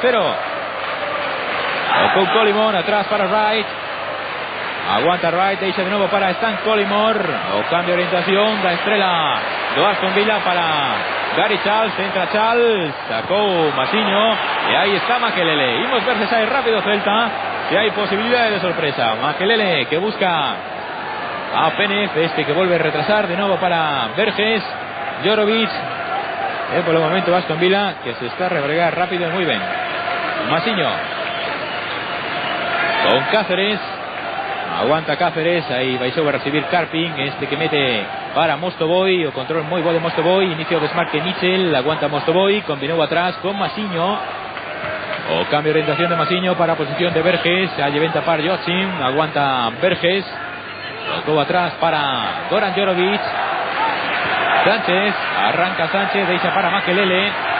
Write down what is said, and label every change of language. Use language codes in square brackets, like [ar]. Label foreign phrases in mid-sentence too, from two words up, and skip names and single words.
[gl] Con Collymore atrás para Wright, aguanta Wright, deixa de novo para Stan Collymore, o cambio de orientación da estrela do Aston Villa para Gary Charles, entra Charles, sacou Masiño, e aí está Makelele, imos ver se sai rápido Celta, se hai posibilidade de sorpresa. Makelele que busca a Penef, [es] este que vuelve a retrasar de nuevo para Verges, Jorovic, por el momento Aston Villa que se está a rebregar rápido y muy bien. [gl] Masiño con Cáceres, aguanta Cáceres, aí vai a recibir Karpin, este que mete para Mostovoy, o control moi bo de Mostovoy, inicio o desmarque Michel, aguanta Mostovoy, combinou atrás con Masiño, o cambio de orientación de Masiño para a posición de Verges, aí ven tapar Joachim, aguanta Verges, tocou atrás para Goran Jorovic, Sánchez, arranca Sánchez, deixa para Makelele,